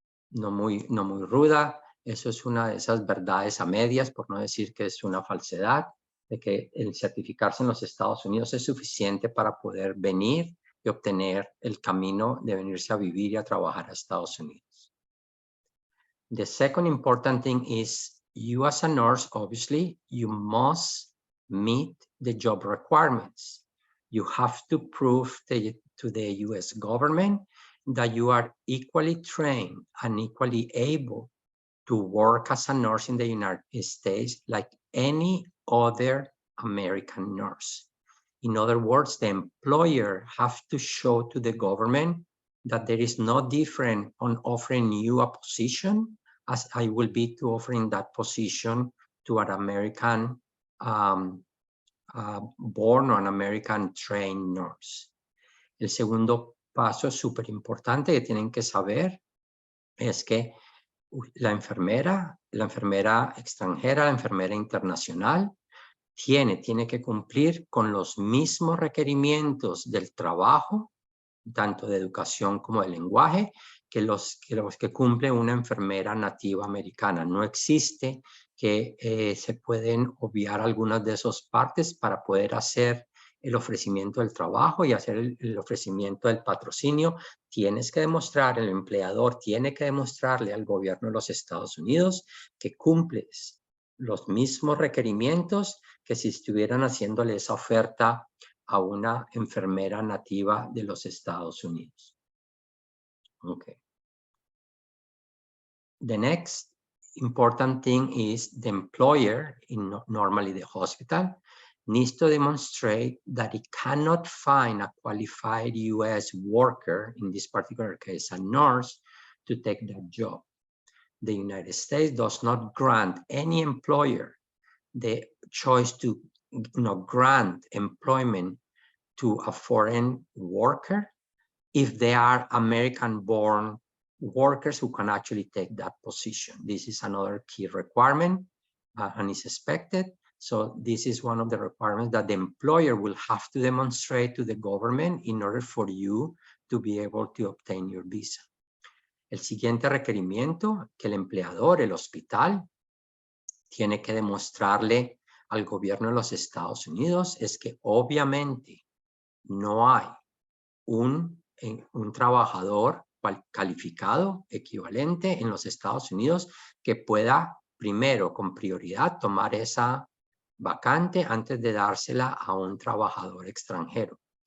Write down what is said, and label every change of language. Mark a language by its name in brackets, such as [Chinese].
[Spanish] no muy ruda, eso es una de esas verdades a medias, por no decir que es una falsedad, de que el certificarse en los Estados Unidos es suficiente para poder venir y obtener el camino de venirse a vivir y a trabajar a Estados Unidos. [English] The second important thing is you as a nurse, obviously, you must meet the job requirements. You have to prove to the US government that you are equally trained and equally able to work as a nurse in the United States like any other American nurse. In other words, the employer has to show to the government that there is no difference on offering you a position as I will be to offering that position to an American born or an American trained nurse. [Spanish] El segundo paso súper importante que tienen que saber es que la enfermera extranjera, la enfermera internacional, tiene que cumplir con los mismos requerimientos del trabajo tanto de educación como de lenguaje, que los que cumple una enfermera nativa americana. No existe que se pueden obviar algunas de esas partes para poder hacer el ofrecimiento del trabajo y hacer el ofrecimiento del patrocinio. Tienes que demostrar, el empleador tiene que demostrarle al gobierno de los Estados Unidos que cumples los mismos requerimientos que si estuvieran haciéndole esa oferta a una enfermera nativa de los Estados Unidos. Okay. [English] The next important thing is the employer, normally the hospital, needs to demonstrate that it cannot find a qualified U.S. worker, in this particular case a nurse, to take that job. The United States does not grant any employer the choice to grant employment to a foreign worker if they are American-born workers who can actually take that position. This is another key requirement and is expected. So this is one of the requirements that the employer will have to demonstrate to the government in order for you to be able to obtain your visa. [Spanish] El siguiente requerimiento que el empleador, el hospital, tiene que demostrarle al gobierno de los Estados Unidos es que obviamente no hay un trabajador calificado equivalente en los Estados Unidos que pueda primero con prioridad tomar esa vacante antes de dársela a un trabajador extranjero.